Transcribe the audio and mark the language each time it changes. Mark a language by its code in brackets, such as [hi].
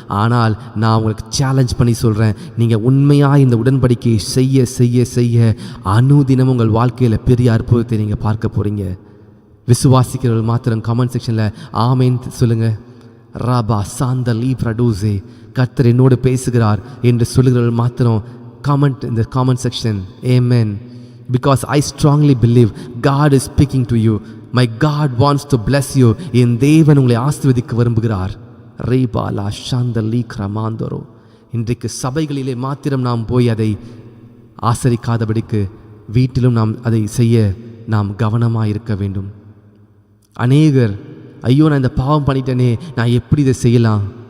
[ta] ஆனால் நான் உங்களுக்கு சேலஞ்ச் பண்ணி சொல்கிறேன், நீங்கள் உண்மையாக இந்த உடன்படிக்கையை செய்ய செய்ய செய்ய அனுதினம் உங்கள் வாழ்க்கையில் பெரிய அற்புதத்தை நீங்கள் பார்க்க போகிறீங்க. விசுவாசிக்கிறவர்கள் மாத்திரம் கமெண்ட் செக்ஷனில் ஆமேன் சொல்லுங்கள். ராபா சாந்த லீ ப்ரடூசே, கர்த்தர் என்னோடு பேசுகிறார் என்று சொல்லுகிறவர்கள் மாத்திரம் கமெண்ட் இந்த comment section amen. [en] Because I strongly believe God is speaking to you. My God wants to bless you. [ta] என் தேவன் உங்களை ஆசீர்வதிக்க விரும்புகிறார். ரீபாலா சாந்தலி கிரமாந்தரோ. இன்றைக்கு சபைகளிலே மாத்திரம் நாம் போய் அதை ஆசரிக்காதபடிக்கு வீட்டிலும் நாம் அதை செய்ய நாம் கவனமாக இருக்க வேண்டும். அநேகர், ஐயோ நான் இந்த பாவம் பண்ணிட்டேனே, நான் எப்படி இதை செய்யலாம்?